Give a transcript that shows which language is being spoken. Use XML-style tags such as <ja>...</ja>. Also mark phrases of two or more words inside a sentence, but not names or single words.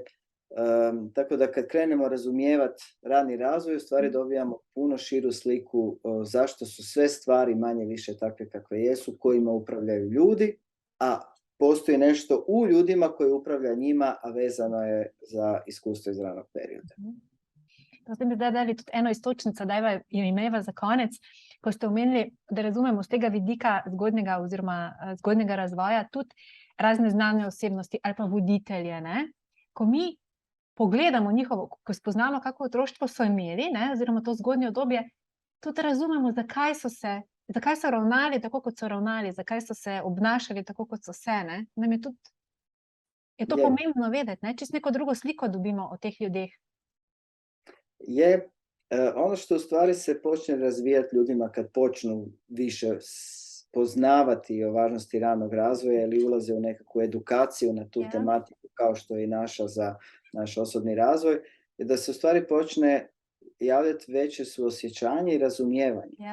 <hr>Tako da kad krenemo razumijevati rani razvoj, u stvari dobijamo puno širu sliku zašto su sve stvari manje više takve kakve jesu, kojima upravljaju ljudi, a postoji nešto u ljudima koji upravlja njima, a vezano je za iskustvo iz ranog perioda.</hr> <sl>To ste mi zdaj dali tudi eno istočnico, da jo imeva za konec, ko ste omenili, da razumemo z tega vidika zgodnjega oziroma zgodnjega razvoja tudi razne znane osebnosti ali pa voditelje. Ne? Ko mi pogledamo njihovo, ko spoznamo, kako otroštvo so imeli, ne, oziroma to zgodnje obdobje, tudi razumemo, zakaj so ravnali tako, kot so ravnali, zakaj so se obnašali tako, kot so se. Ne. Nam je to pomembno vedeti, ne, čist neko drugo sliko dobimo o teh ljudeh.</sl> <hr>Je, ono što u stvari se počne razvijati ljudima kad počnu više poznavati o važnosti ranog razvoja ili ulaze u nekakvu edukaciju na tu tematiku, kao što je i naša za naš osobni razvoj, je da se u stvari počne javljati veće suosjećanje i razumijevanje.</hr>